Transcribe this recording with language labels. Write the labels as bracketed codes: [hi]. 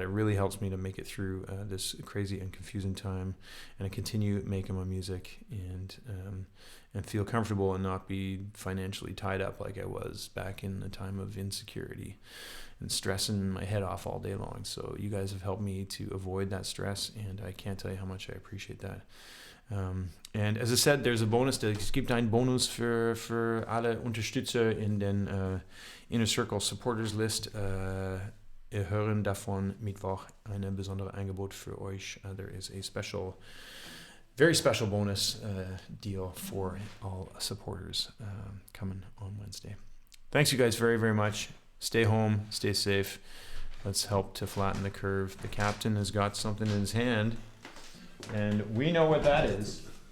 [en] It really helps me to make it through this crazy and confusing time, and I continue making my music and feel comfortable and not be financially tied up like I was back in the time of insecurity and stressing my head off all day long. So you guys have helped me to avoid that stress, and I can't tell you how much I appreciate that. And as I said, there's a bonus. [de] Es gibt einen Bonus für alle Unterstützer in den Inner Circle Supporters List. Ihr hören davon Mittwoch ein besonderes Angebot für euch. [en] There is a very special bonus deal for all supporters coming on Wednesday. Thanks you guys very, very much. Stay home, stay safe. Let's help to flatten the curve. The captain has got something in his hand, and we know what that is.